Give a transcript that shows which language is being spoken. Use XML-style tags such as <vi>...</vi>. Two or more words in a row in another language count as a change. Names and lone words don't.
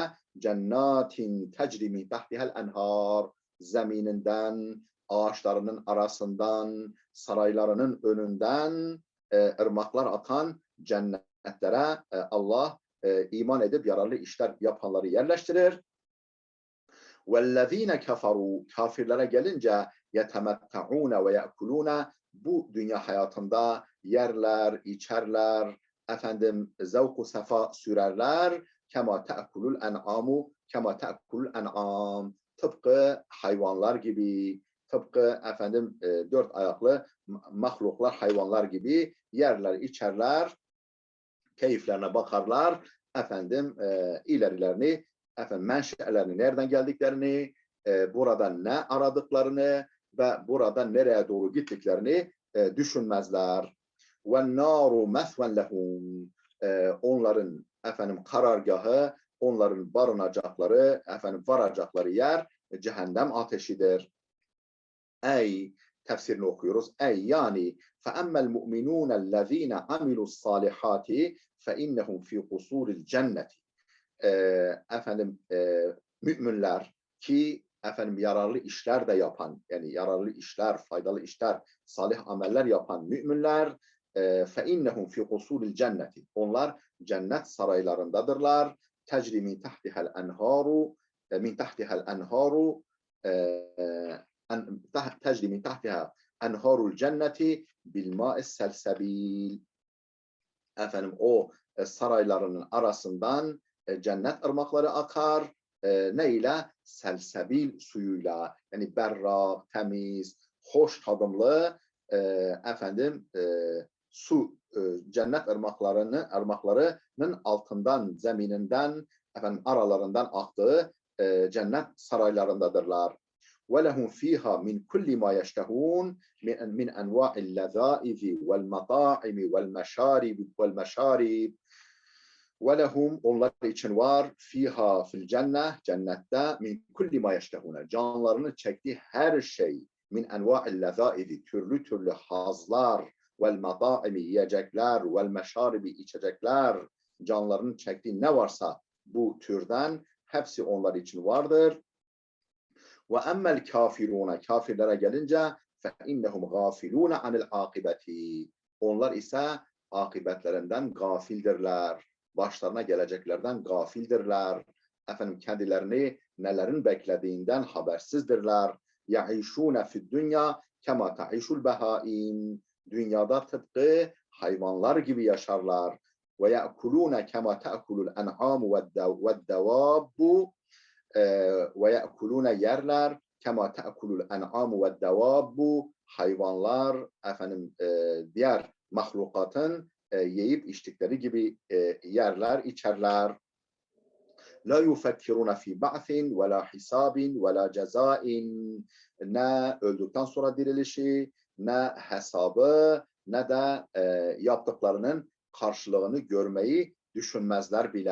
<ar>Cennetin تجري من تحتها الأنهار.</ar> <tr>Zemininden, ağaçlarının arasından, saraylarının önünden ırmaklar atan cennetlere Allah iman edip yararlı işler yapanları yerleştirir.</tr> <ar>وَالَّذ۪ينَ كَفَرُوا,</ar> <tr>kafirlere gelince</tr> <ar>يتمتعون ويأكلون,</ar> <tr>bu dünya hayatında yerler, içerler, zevk-u sefa sürerler.</tr> <ar>كما تأكل الأنعام كما تأكل الأنعام,</ar> <tr>tıpkı hayvanlar gibi, tıpkı dört ayaklı mahluklar, hayvanlar gibi yerler, içerler, keyiflerine bakarlar, ilerilerini, menşelerini, nereden geldiklerini, burada ne aradıklarını ve burada nereye doğru gittiklerini düşünmezler.</tr> <ar>وَالنَّارُ مَثْوًا لَهُمْ,</ar> <tr>onların karargahı, onların barınacakları, varacakları yer cehennem ateşidir. Ey, tefsirini okuyoruz. Ey yani</tr> <ar>فَأَمَّا الْمُؤْمِنُونَ الَّذ۪ينَ عَمِلُوا الصَّالِحَاتِ فَاِنَّهُمْ فِي قُصُورِ الْجَنَّةِ.</ar> <tr>Müminler ki yararlı işler de yapan, yani yararlı işler, faydalı işler, salih ameller yapan müminler,</tr> <ar>فَاِنَّهُمْ فِي قُصُورِ الْجَنَّةِ.</ar> <tr>Onlar cennet saraylarındadırlar.</tr> <ar>تَجْرِ مِنْ تَحْتِهَا الْاَنْهَارُ مِنْ تَحْتِهَا الْاَنْهَارُ تَجْرِ مِنْ تَحْتِهَا اَنْهَارُ الْجَنَّةِ بِالْمَاءِ السَّلْسَب۪يلِ.</ar> <tr>O saraylarının arasından cennet ırmakları akar. Ne ile? Selsebil suyuyla. Yani berrak, temiz, hoş tadımlı su, cennet ırmaklarının altından, zemininden, aralarından aktığı cennet saraylarındadırlar.</tr> <ar>وَلَهُمْ ف۪يهَا مِنْ كُلِّ مَا يَشْتَهُونَ مِنْ اَنْوَاءِ اللَّذَائِذِ وَالْمَطَاعِمِ وَالْمَشَارِبِ. وَلَهُمْ,</ar> <tr>onlar için var,</tr> <ar>فيها في الجنة,</ar> <tr>cennette,</tr> <ar>من كل ما يشتهون,</ar> <tr>canlarını çektiği her şey,</tr> <ar>من أنواع اللذائذ,</ar> <tr>türlü türlü hazlar,</tr> <ar>والمطاعم,</ar> <tr>yiyecekler,</tr> <ar>والمشارب,</ar> <tr>içecekler, canlarının çektiği ne varsa bu türden hepsi onlar için vardır.</tr> <ar>وأما الكافرون,</ar> <tr>kafirlere gelince</tr> <ar>فإنهم غافلون عن العاقبة,</ar> <tr>onlar ise akibetlerinden gafildirler. Başlarına geleceklerden gafildirler. Kendilerini nelerin beklediğinden habersizdirler.</tr> <ar>يَعِيشُونَ فِي الدُّنْيَا كَمَا تَعِيشُ الْبَهَائِمِ.</ar> <tr>Dünyada tıpkı hayvanlar gibi yaşarlar.</tr> <ar>وَيَأْكُلُونَ كَمَا تَأْكُلُ الْاَنْعَامُ وَالدَّوَابُ. وَيَأْكُلُونَ yerler. كَمَا تَأْكُلُ الْاَنْعَامُ وَالدَّوَابُ.</ar> <tr>Hayvanlar, diğer mahlukatın yiyip içtikleri gibi yerler, içerler.</tr> <ar>لا يفكرون في بعث ولا حساب ولا جزاء.</ar> <tr>Ne öldükten sonra dirilişi, ne hesabı, ne de yaptıklarının karşılığını görmeyi düşünmezler bile.</tr>